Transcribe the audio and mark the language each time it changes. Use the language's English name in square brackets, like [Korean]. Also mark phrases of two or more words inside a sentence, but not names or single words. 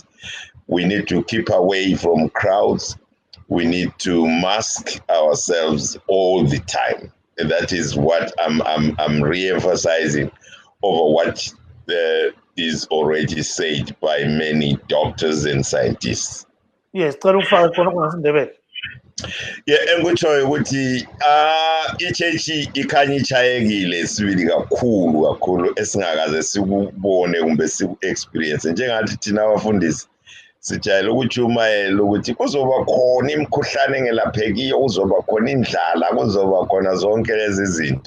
[English] We need to keep away from crowds. We need to mask ourselves all the time. And that is what I'm re-emphasizing over what is already said by many doctors and scientists. Yes, yeah, [North Ndebele] engikutshoyo ukuthi ichechi ikhanya ichayekile sibili kakhulu esingakaze sikubone kumbe siku-experience. Njengathi thina abafundisi sijayele ukutshumayela ukuthi kuzoba khona imikhuhlane engelaphekiyo, kuzoba khona indlala, kuzoba khona zonke lezi zinto.